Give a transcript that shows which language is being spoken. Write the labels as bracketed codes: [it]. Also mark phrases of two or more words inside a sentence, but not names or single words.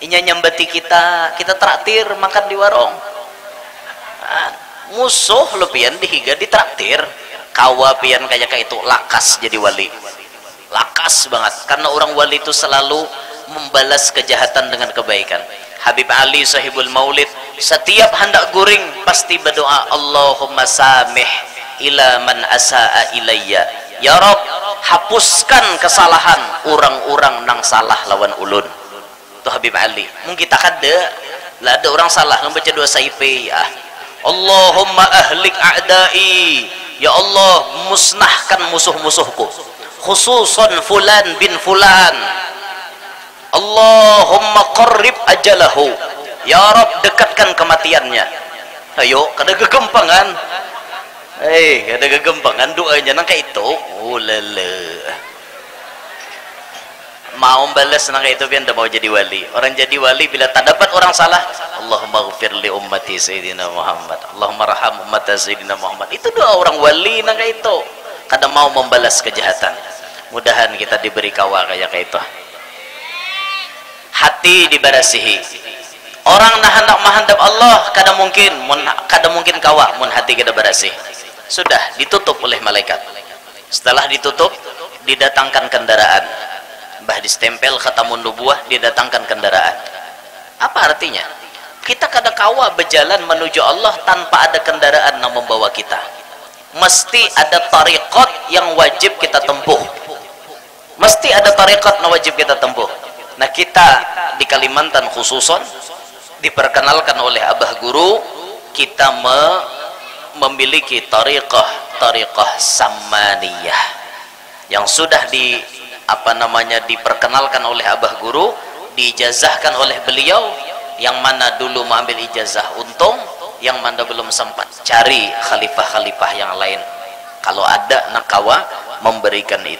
[bjn] inya nyambati kita traktir makan di warung. Musuh lo pian dihiga ditraktir, kawa pian kayak itu lakas jadi wali, lakas banget karena orang wali itu selalu membalas kejahatan dengan kebaikan. Habib Ali sahibul maulid setiap hendak guring pasti berdoa, [ar] اللهم سامح إلى من أساء إلي, [bjn] ya Rob hapuskan kesalahan orang-orang nang salah lawan ulun. Tuh Habib Ali mungkin kita kada lah ada orang salah membaca doa saipi ya, [ar] اللهم أهلك أعدائي, [bjn] ya Allah musnahkan musuh-musuhku, [ar] خصوصا فلان بن فلان، اللهم قرب أجله, [bjn] ya Rabb dekatkan kematiannya. Ayo kada gegempangan, kada gegempangan doanya nang kayak itu. Lele mau balas nang kayak itu biar mau jadi wali. Orang jadi wali bila tak dapat orang salah, [ar] اللهم اغفر لأمة سيدنا محمد، اللهم ارحم أمة سيدنا محمد. [bjn] Itu doa orang wali nang kayak itu. Kada mau membalas kejahatan. Mudahan kita diberi kawa kayak itu. Hati dibarasihi. Orang nah hendak menghandap Allah kada mungkin kawa mun hati kita barasih. Sudah ditutup oleh malaikat. Setelah ditutup didatangkan kendaraan. Bah distempel [ar] خاتم النبوة, [bjn] didatangkan kendaraan. Apa artinya? Kita kada kawa berjalan menuju Allah tanpa ada kendaraan yang membawa kita. Mesti ada tariqat yang wajib kita tempuh. Mesti ada tariqat yang wajib kita tempuh. Nah kita di Kalimantan khususon diperkenalkan oleh abah guru kita memiliki tariqah samaniyah yang sudah diperkenalkan oleh abah guru, diijazahkan oleh beliau, yang mana dulu mengambil ijazah untung, yang mana belum sempat cari khalifah-khalifah yang lain, kalau ada nakawa memberikan itu.